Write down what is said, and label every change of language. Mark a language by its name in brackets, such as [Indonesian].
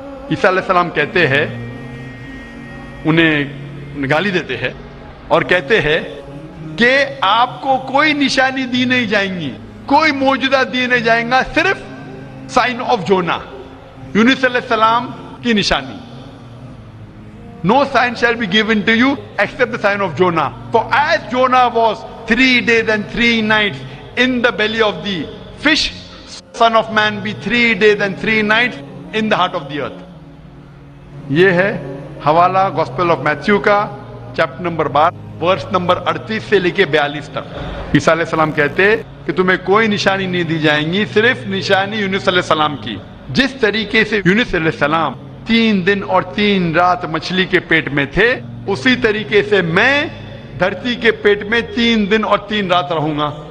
[Urdu] عیسیٰ علیہ السلام کہتے ہیں, انہیں گالی دیتے ہیں اور کہتے ہیں کہ آپ کو کوئی نشانی دی نہیں جائیں گی, کوئی معجزہ دی نہیں جائیں گا, صرف [English] sign of Jonah, [Urdu] یونس علیہ السلام کی نشانی. [English] No sign shall be given to you except the sign of Jonah. For as Jonah was 3 days and 3 nights in the belly of the fish, Son of Man be 3 days and 3 nights in the heart of the earth. [Urdu] یہ ہے حوالہ gospel of Matthew کا chapter number 12 verse number 38 سے لے کے 42 تک. عیسیٰ علیہ السلام کہتے کہ تمہیں کوئی نشانی نہیں دی جائیں گی, صرف نشانی یونس علیہ السلام کی. جس طریقے سے یونس علیہ السلام 3 دن اور 3 رات مچھلی کے پیٹ میں تھے, اسی طریقے سے میں دھرتی کے پیٹ میں 3 دن اور 3 رات رہوں گا.